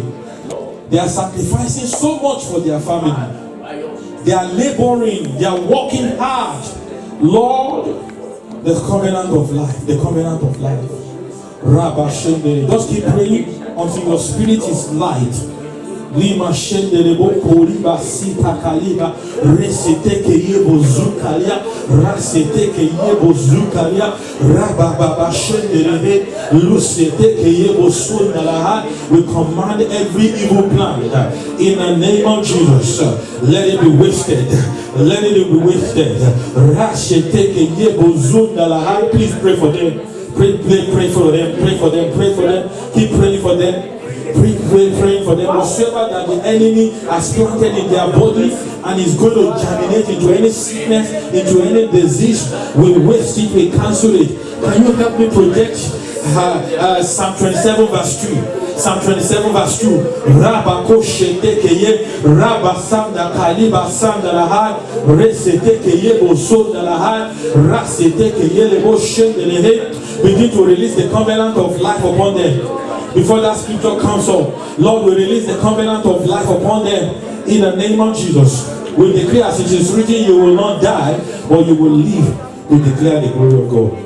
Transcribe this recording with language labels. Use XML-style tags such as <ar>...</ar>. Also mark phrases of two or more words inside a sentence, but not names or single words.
<en>They are sacrificing so much for their family. They are laboring. They are working hard. Lord, the covenant of life. The covenant of life. Rabba Shendelehe. Just keep praying until your spirit is light. Lima Shendelebo Koliba Sita Kaliba Reseteke Yebo Zukalia Raseteke Yebo Zukalia Rababa Shendelebe Luseteke Yebo Sundalaha. We command every evil plan in the name of Jesus. Let it be wasted. Let it be wasted. Raseteke Yebo Zundalaha. Please pray for them. Pray for them. Pray for them. Pray for them. Keep praying for them. Praying for them. Whatsoever that the enemy has planted in their body and is going to germinate into any sickness, into any disease, we waste it, we cancel it. Can you help me project Psalm 27 verse 2? Psalm 27 verse 2. Rabako shetekeye rabasanda kaliba sanda lahai resetekeye bosonda lahai rasetekeye lebo shendelehe. Begin to release the covenant of life upon them. Before that scripture comes up, Lord, we release the covenant of life upon them in the name of Jesus. We declare as it is written, you will not die, but you will live to declare the glory of God.</en>